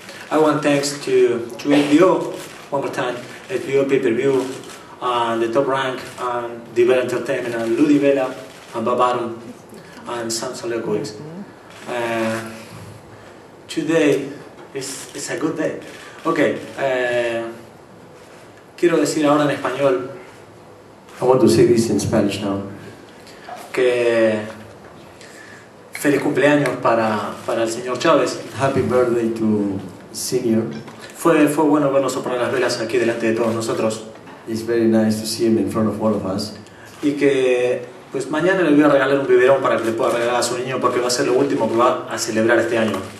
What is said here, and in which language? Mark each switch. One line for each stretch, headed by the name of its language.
English: I want thanks to HBO, one more time, HBO Pay-Per-View, and the Top Rank, and Divel Entertainment, and Ludi Vela, and Babarum, and Samson Lekovic. Today is a good day.
Spanish: Okay, quiero decir ahora en español.
English: I want to say this in Spanish now.
Spanish: Que feliz cumpleaños para el señor Chavez.
English: Happy birthday to Senior.
Spanish: Fue bueno verlo soplar las velas aquí delante de todos nosotros.
English: It's very nice to see him in front of all of us.
Spanish: Y que Pues mañana le voy a regalar un biberón para que le pueda regalar a su niño porque va a ser lo último que va a celebrar este año.